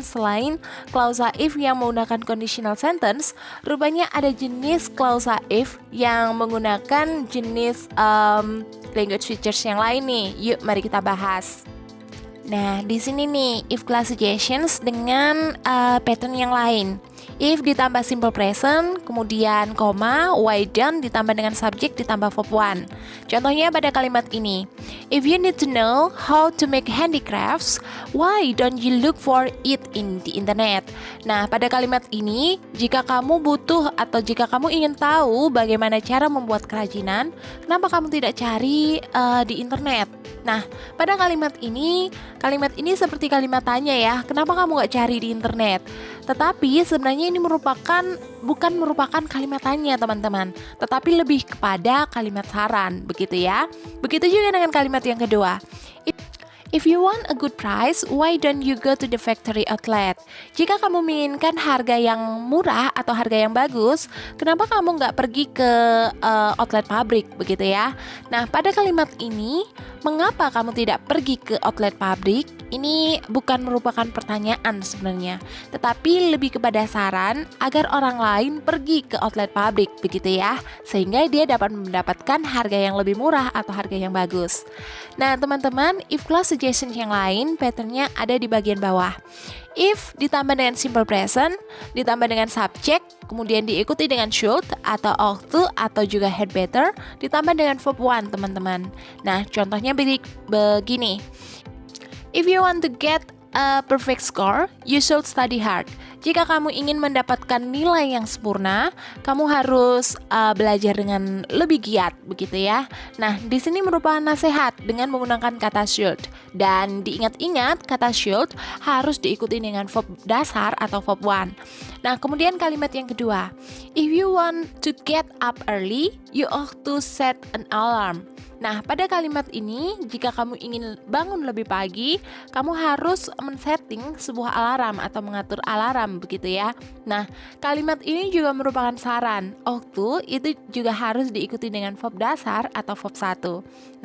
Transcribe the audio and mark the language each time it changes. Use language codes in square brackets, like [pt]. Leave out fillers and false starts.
[id] Selain klausa if yang menggunakan conditional sentence, rupanya ada jenis klausa if yang menggunakan jenis language features yang lain nih. Yuk, mari kita bahas. Nah, di sini nih, if clause suggestions dengan pattern yang lain. If ditambah simple present, kemudian koma, [en] why done [id] ditambah dengan subject ditambah verb one. Contohnya pada kalimat ini. [en] If you need to know how to make handicrafts, why don't you look for it in the internet? [id] Nah, pada kalimat ini, jika kamu butuh atau jika kamu ingin tahu bagaimana cara membuat kerajinan, kenapa kamu tidak cari di internet? Nah, pada kalimat ini seperti kalimat tanya ya, kenapa kamu gak cari di internet? Tetapi sebenarnya ini bukan merupakan kalimat tanya teman-teman, tetapi lebih kepada kalimat saran, begitu ya. Begitu juga dengan kalimat yang kedua. [en] If you want a good price, why don't you go to the factory outlet? [id] Jika kamu menginginkan harga yang murah atau harga yang bagus, kenapa kamu nggak pergi ke outlet pabrik, begitu ya? Nah, pada kalimat ini, mengapa kamu tidak pergi ke outlet pabrik? Ini bukan merupakan pertanyaan sebenarnya, tetapi lebih kepada saran agar orang lain pergi ke outlet pabrik, begitu ya, sehingga dia dapat mendapatkan harga yang lebih murah atau harga yang bagus. Nah, teman-teman, if clause suggestion yang lain, patternnya ada di bagian bawah. If ditambah dengan simple present, ditambah dengan subject, kemudian diikuti dengan should atau ought to atau juga had better, ditambah dengan verb one, teman-teman. Nah, contohnya begini. [en] If you want to get a perfect score, you should study hard. [id] Jika kamu ingin mendapatkan nilai yang sempurna, kamu harus belajar dengan lebih giat, begitu ya. Nah, di sini merupakan nasihat dengan menggunakan kata should. Dan diingat-ingat, kata should harus diikuti dengan verb dasar atau verb one. Nah, kemudian kalimat yang kedua. [en] If you want to get up early, you ought to set an alarm. [id] Nah, pada kalimat ini, jika kamu ingin bangun lebih pagi, kamu harus men-setting sebuah alarm atau mengatur alarm, begitu ya. Nah, kalimat ini juga merupakan saran. Ought itu juga harus diikuti dengan verb dasar atau verb 1.